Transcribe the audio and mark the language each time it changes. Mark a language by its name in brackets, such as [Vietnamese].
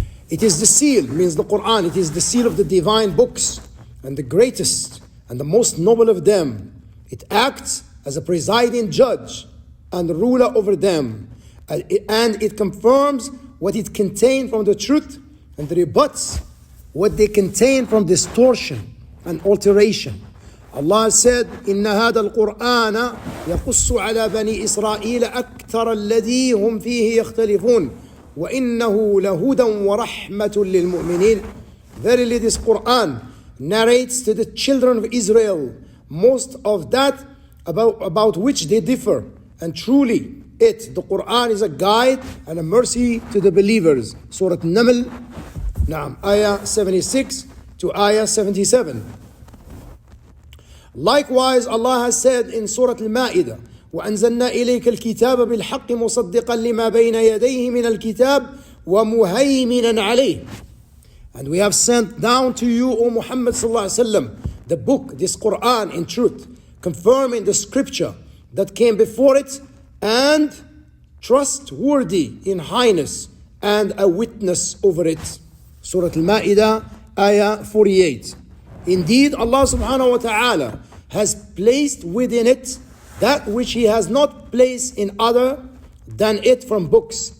[English] It is the seal, means the Quran, it is the seal of the divine books, and the greatest and the most noble of them. It acts as a presiding judge and ruler over them, and it confirms what it contains from the truth, and rebuts what they contain from distortion and alteration. Allah said, [Arabic] إِنَّ هَذَا الْقُرْآنَ يَقُصُّ عَلَى بَنِي إِسْرَائِيلَ أَكْثَرَ الَّذِي هُمْ فِيهِ يَخْتَلِفُونَ وَإِنَّهُ لَهُدًى وَرَحْمَةٌ لِلْمُؤْمِنِينَ. [English] Verily, this Quran narrates to the children of Israel most of that about which they differ, and truly the Quran is a guide and a mercy to the believers. Surah Naml, ayah 76 to ayah 77. Likewise, Allah has said in Surah Al-Ma'idah, [Arabic] وَأَنزَلْنَا إِلَيْكَ الْكِتَابَ بِالْحَقِّ مُصَدِّقًا لِمَا بَيْنَ يَدَيْهِ مِنَ الْكِتَابِ وَمُهَيْمِنًا عَلَيْهِ. [English] And we have sent down to you, O Muhammad sallallahu alaihi wasallam, the book, this Quran in truth, confirming the scripture that came before it, and trustworthy in highness, and a witness over it. Surah Al-Ma'idah, ayah 48. Indeed, Allah subhanahu wa ta'ala has placed within it that which He has not placed in other than it from books.